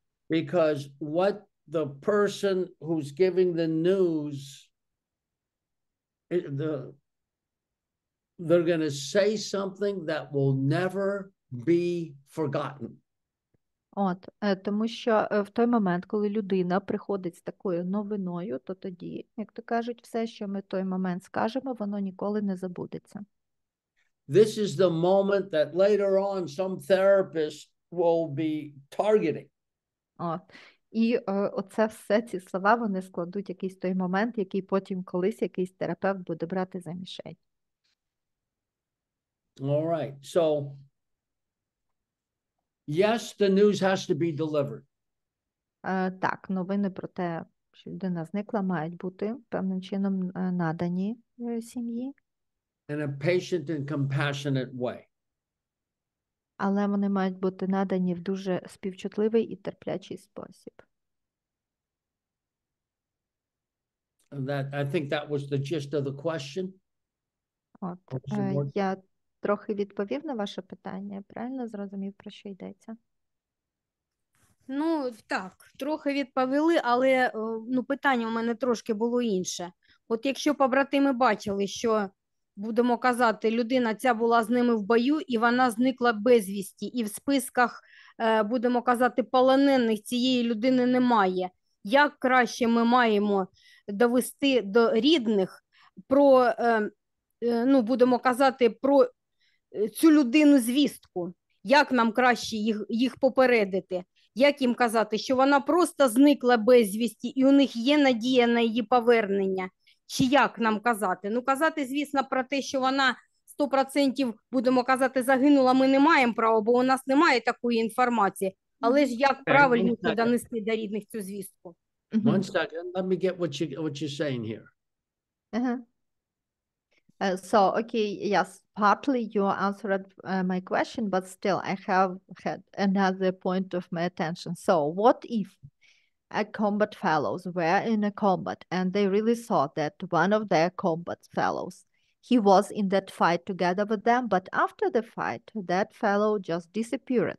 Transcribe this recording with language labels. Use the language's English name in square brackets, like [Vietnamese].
[English] Because what the person who's giving the news, they're going to say something that will never be forgotten. [Ukrainian] Тому що в той момент, коли людина приходить з такою новиною, то тоді, як то кажуть, все, що ми в той момент скажемо, воно ніколи не забудеться. [English] This is the moment that later on some therapist will be targeting. [Ukrainian] І оце все, ці слова, вони складуть якийсь той момент, який потім колись якийсь терапевт буде брати за мішень. [English] All right. So, yes, the news has to be delivered. [Ukrainian] Так, новини про те, що людина зникла, мають бути певним чином надані сім'ї. [English] In a patient and compassionate way. [Ukrainian] Але вони мають бути надані в дуже співчутливий і терплячий спосіб. [English] I think that was the gist of the question. [Ukrainian] Я трохи відповів на ваше питання, я правильно зрозумів, про що йдеться? Ну, так, трохи відповіли, але питання у мене трошки було інше. От якщо побратими бачили, що, будемо казати, людина ця була з ними в бою, і вона зникла безвісті, і в списках, будемо казати, полонених цієї людини немає, як краще ми маємо довести до рідних про, будемо казати, про цю людину звістку? Як нам краще їх попередити? Як їм казати, що вона просто зникла безвісті і у них є надія на її повернення? Чи як нам казати? Ну, казати, звісно, про те, що вона 100%, будемо казати, загинула, ми не маємо права, бо у нас немає такої інформації. Але ж як правильніше донести до рідних цю звістку? [English] One second, let me get what you're saying here. So, okay, yes, partly you answered my question, but still I have had another point of my attention. So, what if a combat fellows were in a combat and they really thought that one of their combat fellows, he was in that fight together with them, but after the fight, that fellow just disappeared.